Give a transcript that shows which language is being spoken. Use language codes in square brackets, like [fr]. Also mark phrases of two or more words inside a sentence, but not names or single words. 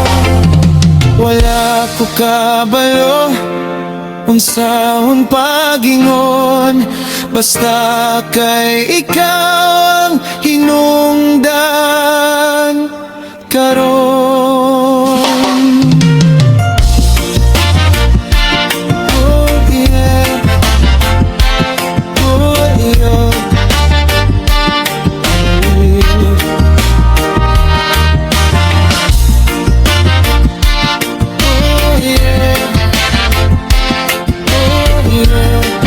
[ceb] Wala ko kabalo unsahon pagingon, basta kay ikaw ang hinungdan karon. [en] Oh yeah, oh yeah. Oh yeah, oh yeah.